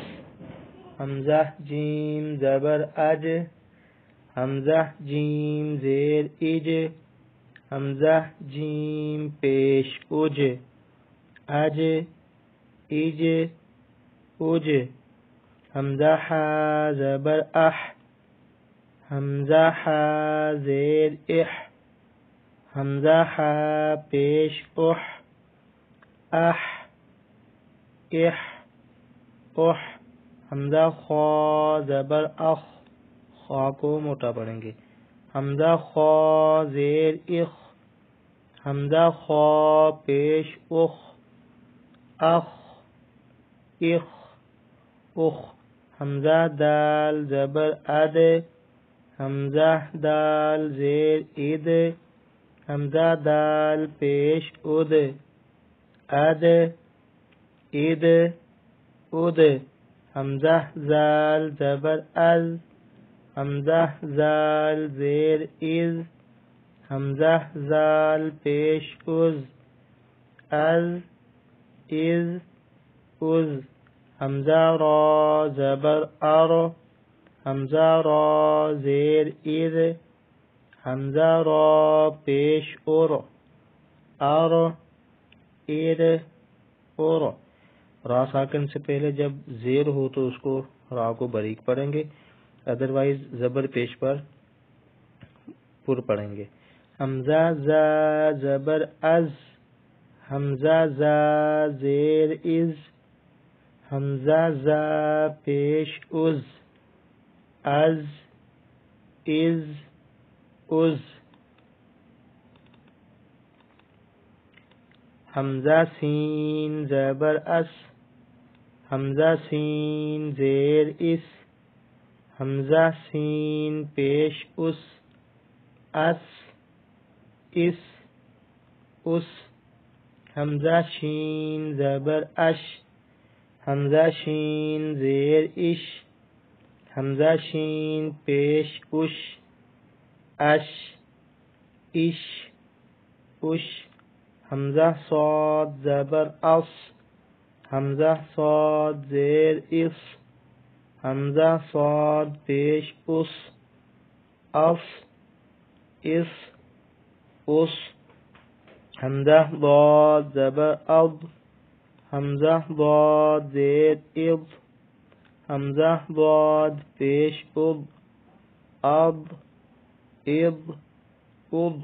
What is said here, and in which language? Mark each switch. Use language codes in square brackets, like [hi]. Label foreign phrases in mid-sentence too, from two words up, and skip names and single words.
[ur] حمزہ جیم زبر اج، حمزہ جیم زیر اج، حمزہ جیم پیش اج، اج اج اج۔ حمزہ حا زبر اح، حمزہ حا زیر اح، حمزہ حا پیش اح، اح اح اح۔ حمزہ خا زبر اخ، خا کو موٹا پڑھیں گے۔ حمزہ خا زیر اخ، حمزہ خا پیش اخ، اخ اخ اخ۔ حمزہ دال زبر اد، حمزہ دال زیر اد، حمزہ دال پیش اد، اد اد اد۔ حمزہ زال زبر از، حمزہ زال زیر از، حمزہ زال پیش از، از از از۔ حمزہ را زبر ار، حمزہ را زیر ار، حمزہ را پیش ار، ار ار ار۔ را ساکن سے پہلے جب زیر ہو تو اس کو را کو باریک پڑھیں گے، ادروائز زبر پیش پر پڑھیں گے۔ حمزہ زا زبر از، حمزہ زا زیر از، حمزہ زا پیش از، از از از۔ حمزہ سین زبر اس، حمزہ سین زیر اس، حمزہ سین پیش اس، اس اس اس۔ حمزہ شین زبر اش، حمزہ شین زیر اش، حمزہ شین پیش اش، اش اش اش۔ حمزہ صاد زبر اص، حمزہ صاد زیر اس، حمزہ صاد پیش اس، اص اس اس۔ حمزہ ضاد زبر اض، حمزہ ضاد زیر اض، حمزہ ضاد پیش اض، اض اض اض۔